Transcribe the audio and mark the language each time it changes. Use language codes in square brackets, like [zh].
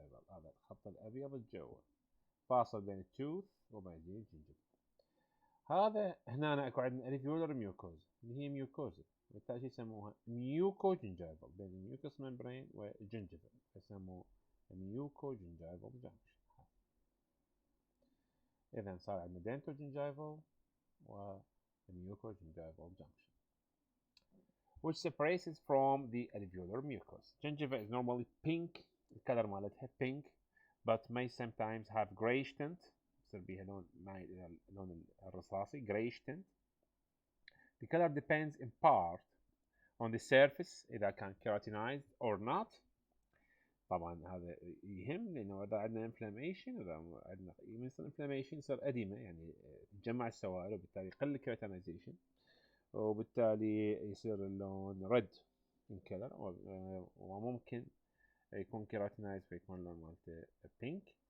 [ar] هذا الخط الأبيض الجوي فاصل بين التوث وبين الجنجفة. هذا هنا اكو عندنا الفيولر ميوكوزا اللي هي ميوكوزا، بالتالي يسموها ميوكوجنجايفل بين الميوكس ممبرين والجنجفة، يسموه ميوكوجنجايفل جانكشن. إذا صار عندنا دنتوجنجايفل وميوكوجنجايفل جانكشن [en] which separates it from the alveolar mucosa. Gingiva is normally pink، [ar] الكلر مالتها [en] pink but may sometimes have grayish tint، [ar] يصير بيها لون مايل إلى اللون الرصاصي [en] grayish tint. The color depends in part on the surface [ar] إذا كان [en] keratinized or not. [ar] طبعا هذا يهم لأنه إذا عندنا inflammation، إذا عندنا يصير inflammation يصير أديمة، يعني تجمع السوائل وبالتالي يقل keratinization، وبالتالي يصير اللون [en] red in color، [ar] وممكن يكون keratinized فيكون اللون مالته pink.